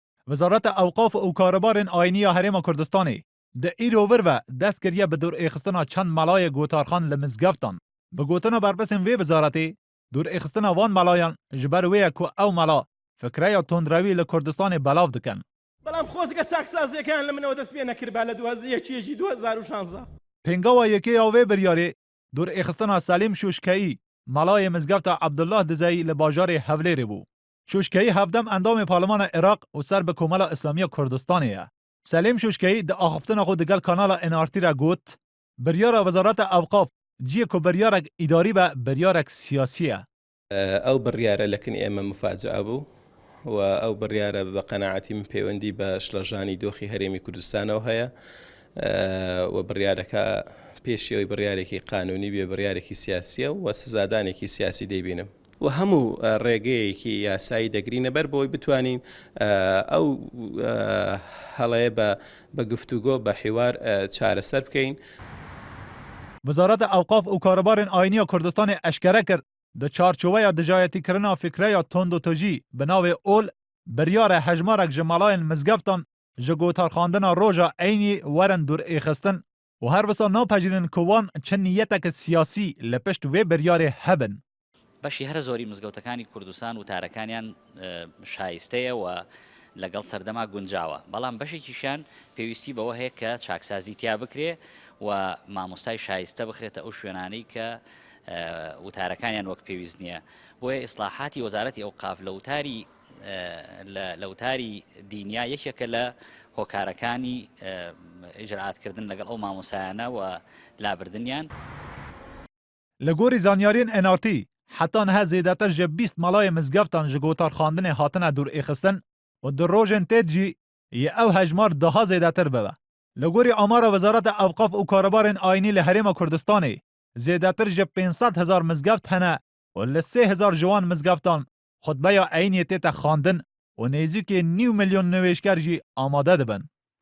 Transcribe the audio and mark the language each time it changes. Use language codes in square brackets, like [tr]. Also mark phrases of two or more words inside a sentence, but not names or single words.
[ku] وزارت اوقاف و کاربارên آینî ya Herêma Kurdistanê di îro ve dest kiriye bi dûrêxistina çend malayê gotarxan li mizgeftan. Bi gotina berpirsên vê wizaretê, dûrêxistina van malayan ji ber wê ye ku ew mala fikreya tundrewî li Kurdistanê belav dikin. [ckb] بەڵام خۆزگە چاکسازیەکان لە منەوە دەست پێ نەکرد لە 2016. [ku] Pêngava yekêya vê biryarê dûrêxistina Selîm Şûşkeyî malayê mizgefta Ebdullah Dizeyî li bajarê Hewlêrê bû. Şûşkeyî hevdem endamê Parlemana Iraq û ser bi Komela İslamiya Kurdistanê ye. Selîm Şûşkeyî di axiftina xwe digel kanala NRT re got, biryara Wezareta Ewqaf ciyê ku biryarek îdarî be biryarek siyasî ye. [ckb] ئەو بڕیارە لەکنی ئێمە مفاجعە بوو و ئەو بڕیارە بە قەناعەتی من پەیوەندی بە شڵەژانی دۆخی هەرێمی کوردستانەوە هەیە و بڕیارەکە پێشەوەی بڕیارێکی قانونی بێ بڕیارێکی سیاسیە و سزادانێکی سیاسی دەیبینم و هەموو ڕێگەیەکی یاسایی دەگرینە بەر بۆی بتوانین ئەو هەڵەیە بە گفتوگۆ بە حیوار چارەسەر بکەین. [ku] Wezareta Ewqaf û Karbarên Ayînî ya Kurdistanê eşkere kir di çarçoveya dijayetîkirina fikreya tondotejî bi navê ol biryara hejmarek ji malayên mizgeftan ji gotarxandina roja eynî werin dûrêxistin û her wisa napejirînin ku wan çi niyetek siyasî li pişt vê biryarê hebin. [ckb] بەشی هەر زۆری مزگەوتەکانی کوردستان و تارەکانیان شایستەیە و لەگەڵ سەردەما گونجاوە بەڵام بەشێکیشیان پێویستی بەوە هەیە کە چاکسازی تیا بکرێ و مامۆستای شایستە بخرێتە ئەو شوێنانەی کە وتارەکانیان وەک پێویست نییە بۆیە ئیسلاحاتی وەزارەتی ئەوقاف لە وتاری دینیا یەکێکە لە هۆکارەکانی ئیجرعاتکردن لەگەڵ ئەو مامۆسایانە و لابردنیان. [ku] Li gorî zanyariyên NRT heta niha zêdetir ji 20 malayê mizgeftan ji gotarxandinê hatine dûrêxistin û di rojên tê jî yê ew hejmar daha zêdetir bibe. Li gorî amara Wezareta Ewqaf û Karbarên Ayînî li Herêma Kurdistanê zêdetir ji 500,000 mizgeft hene û li 3,000 ji wan mizgeftan xutbeya eyniyê tête xandin û nêzîkê 9 milyon nivêşker jî amade dibin.